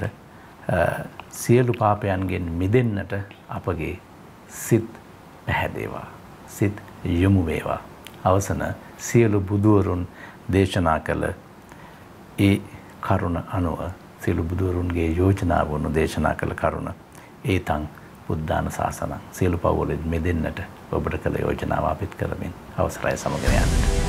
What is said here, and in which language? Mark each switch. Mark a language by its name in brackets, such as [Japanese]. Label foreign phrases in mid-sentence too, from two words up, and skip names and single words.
[Sinhala] සියලු පාපයන්ගෙන් මිදෙන්නට අපගේ සිත් පැහැදේවා සිත් යොමු වේවා අවසන සියලු බුදුවරුන් දේශනා කළ ඒ කරුණ අනුව සියලු බුදුවරුන්ගේ යෝජනා වුණු දේශනා කළ කරුණ [Pali] ඒතං බුද්ධාන ශාසනං [Sinhala] සියලු පව් වලින් මිදෙන්නට ඔබට කළ යෝජනාව අපිට කරමින් අවසරයි සමගන යන්නට